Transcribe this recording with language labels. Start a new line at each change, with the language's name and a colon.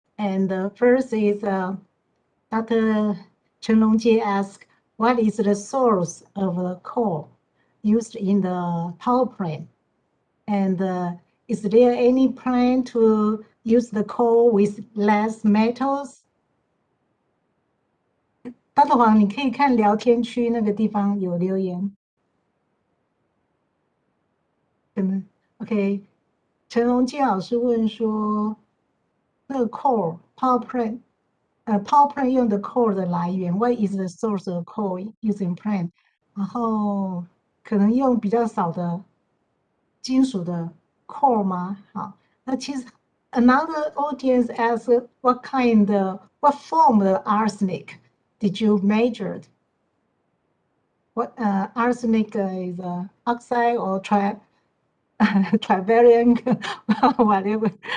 English: And the first is Dr. Chen Longji asked, what is the source of the core used in the PowerPoint? And is there any plan to use the core with less metals?
Chinese: 大头黄，你可以看聊天区那个地方有留言。 OK， 陈荣基老师问说，那个 core PowerPoint PowerPoint 用的 core 的来源 ，
English: What is the source of core using plan？
Chinese: 然后可能用比较少的金属的 core 吗？好，那其实
English: another audience asks what form of arsenic did you measure? What arsenic is oxide or trivarium, whatever.